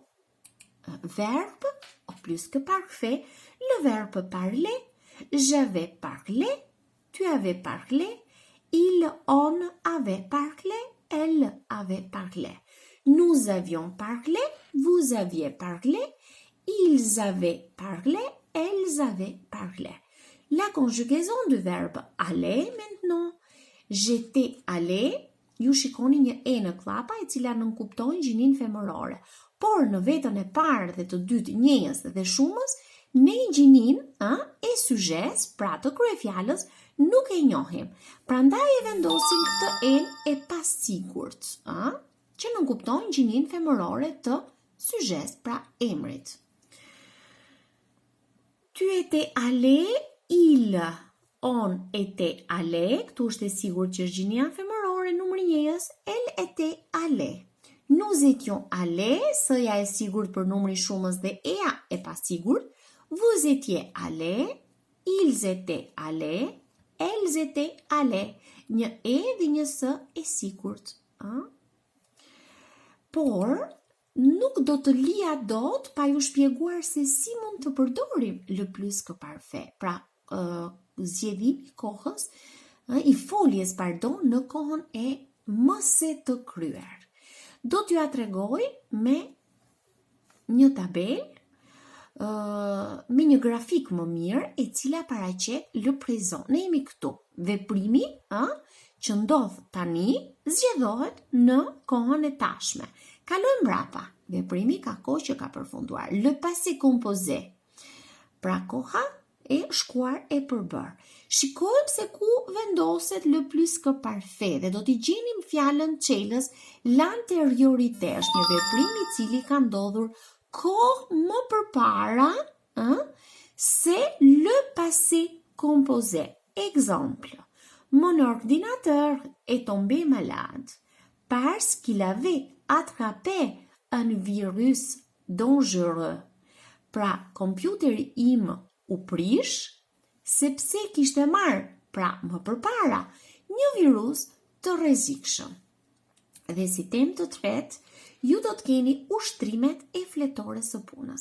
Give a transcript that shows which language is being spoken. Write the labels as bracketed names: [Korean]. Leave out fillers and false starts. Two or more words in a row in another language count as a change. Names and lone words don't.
[French] Verbe, au plus que parfait, le verbe parler, j'avais parlé, tu avais parlé, on avait parlé, elle avait parlé. Nous avions parlé, vous aviez parlé, ils avaient parlé, elles avaient parlé. La conjugaison du verbe aller maintenant. J'étais allé, [Albanian] ju shikoni një e në klapa e cila nënkupton gjinin femërore. Por në vetën e parë dhe të dytë njëjës dhe shumës, ne gjinin e sujet, pra të kryefjalës, nuk e njohim. Prandaj e vendosim këtë e pasigurt, që nënkupton gjinin femërore të sujet, pra emrit. [French] Tu étais allé, on était allé, [Albanian] këtu është e sigurt që është gjinia femërore numri njëjës, [French] elle était allée. Nous étions allés, [Albanian] sëja e sigurt për numri shumës dhe ea e pasigurt. [French] Vous étiez allés, ils étaient allés, elles étaient allées. [Albanian] Një e dhe një s e sigurt. Por, nuk do të lija dot pa ju shpjeguar se si mund të përdorim [French] le plus que parfait. [Albanian] Pra, zgjedhimi i kohës, i foljes, në kohën e mëse të kryer. Do t'ju atregoj me një tabel, me një grafik më mirë, e cila paraqet [French] le présent. [Albanian] Ne jemi këtu. Veprimi që ndodh tani zgjedhohet në kohën e tashme. Kalojmë mbrapa. Veprimi ka kohë që ka përfunduar. [French] Le passé composé. [Albanian] Pra koha e shkuar e përbër. Shikojmë se ku vendoset [French] le plus que parfait [Albanian] dhe do t'i gjenim fjalën çelës l'antériorité, është një veprim i cili ka ndodhur kohë më përpara se [French] le passé composé. Exemple, mon ordinateur est tombé malade parce qu'il avait attrapé un virus dangereux. [Albanian] Pra, kompjuteri im u prish sepse kishte marrë, pra më përpara, një virus të rrezikshëm. Dhe si temë të tretë, ju do të keni ushtrimet e fletores së punës.